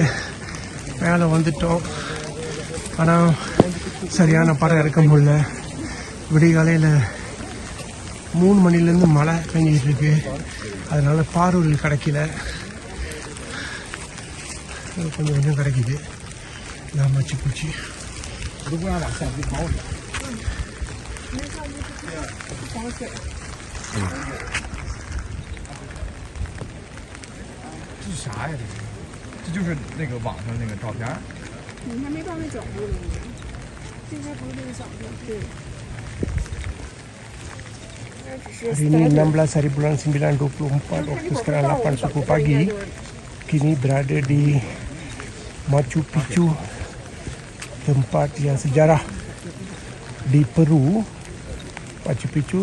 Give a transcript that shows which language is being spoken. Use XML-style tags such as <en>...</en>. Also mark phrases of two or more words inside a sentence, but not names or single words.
<ta>மேலே வந்துட்டோம். ஆனால் சரியான படம் எடுக்க முடியல. விடிகாலையில் 3 மணிலேருந்து மழை பெஞ்சிக்கிட்டு இருக்கு. அதனால பார்வைகள் கிடைக்கல. கொஞ்சம் கொஞ்சம் கிடைக்கிது. நான் மச்சு பூச்சி</ta> <zh>这就是那个网上那个照片。你还没到那角度呢，这应该不是那个角度，对。</zh> <ms>Hari ini 16 hari bulan 9 24 waktu sekarang 8 suku pagi. Kini berada di Machu Picchu, tempat yang sejarah di Peru, Machu Picchu.</ms>